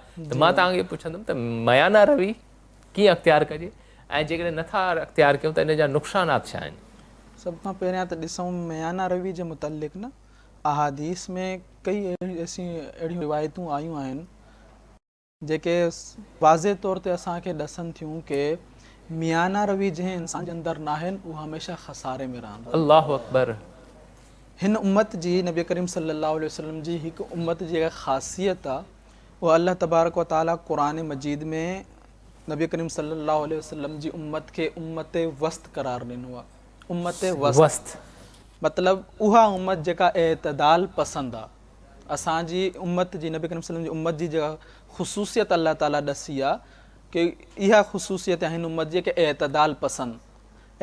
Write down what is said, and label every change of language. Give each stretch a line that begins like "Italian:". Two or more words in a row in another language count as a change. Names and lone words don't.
Sindhi: त मां तव्हांखे पुछंदुमि त म्याना रवि कीअं अख़्तियार कजे ऐं जेकॾहिं नथा अख़्तियार कयूं त इन जा नुक़सानात छा आहिनि? सभ खां पहिरियां त ॾिसूं म्याना रवि जे मुतलिक़ न अहादीस में कई अहिड़ियूं रिवायतूं आयूं आहिनि जेके वाज़े तौर ते असांखे ॾसनि थियूं कि म्याना रवि जंहिं इंसान जे अंदरि न आहिनि उहो हमेशह खसारे में रहंदो।
Arabic: الله أكبر.
Sindhi: हिन उम्मत जी, नबी करीम
Arabic: صلى الله عليه وسلم
Sindhi: जी हिकु उम्मत जी जेका ख़ासियत आहे उहा
Arabic: الله تبارك وتعالى
Sindhi: क़ुरान मजीद में नबी करीम
Arabic: صلى الله عليه وسلم
Sindhi: जी उम्मत खे
Arabic: أمة وسط
Sindhi: करार ॾिनो आहे।
Arabic: أمة وسط
Sindhi: मतिलबु उहा उम्मत जेका एतदाल पसंदि आहे। असांजी उम्मत जी, नबी करीम
Arabic: صلى الله عليه وسلم
Sindhi: जी उम्मत जी जेका ख़ुसूसियत अल्लाह ताला ॾसी आहे कि इहा ख़ुसूसियत आहे हिन उम्मत जी कि एतदाल पसंदि।